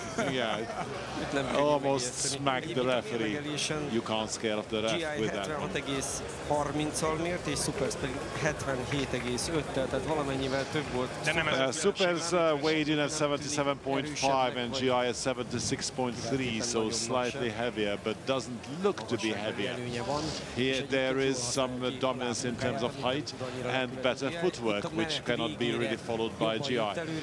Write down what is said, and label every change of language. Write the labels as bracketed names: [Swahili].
[English] Yeah, almost smacked the referee. You can't scare off the ref with that one. [Hungarian] 76,30-al mért, és Superz pedig 77,5-tel, tehát valamennyivel több volt. [English] Superz weighed in at 77.5 and GI at 76.3, so slightly heavier, but doesn't look to be heavier. Here there is some dominance in terms of height and better footwork, which cannot be really followed by GI.